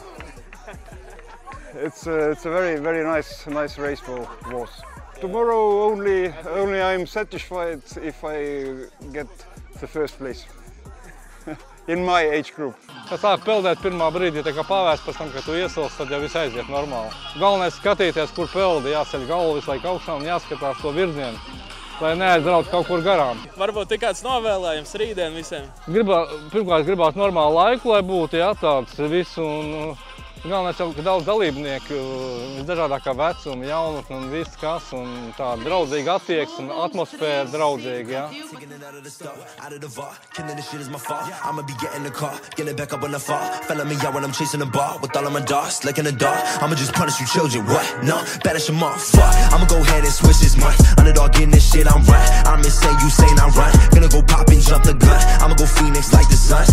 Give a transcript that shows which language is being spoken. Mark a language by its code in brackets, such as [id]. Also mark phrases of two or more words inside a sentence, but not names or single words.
[en] It's a very nice race was. Tomorrow only I'm satisfied if I get the first place in my age group. [lv] Kad sāk peldēt pirmā brīdī, tā kā pavēst pēc tam, kad tu iesilst, tad jau viss aiziet normāli. Galvenais skatīties, kur peldi, jāceļ galvu visu laiku augšā un jāskatās to virzienu, lai neaizbrauc kaut kur garām. Varbūt ir kāds novēlējums rītdien visiem? Pirmkārt gribētu normālu laiku, lai būtu tāds visu. Un galvenais jau, ka daudz dalībnieku, visdažādākā vecuma, jaunatne un viss kas, un tāda draudzīga attieksme, atmosfēra draudzīga, jā. [en] I'ma be getting the car, getting back up on the fall. Fella me out when I'm chasing the ball with all of my dogs, like in the dark. I'ma just punish you children, what? No, banish them off, fuck. I'ma go ahead and switch this month. Underdog getting this shit, I'm right. I'm insane, you saying I run. Gonna go pop and jump the gun. I'ma go Phoenix like the Suns.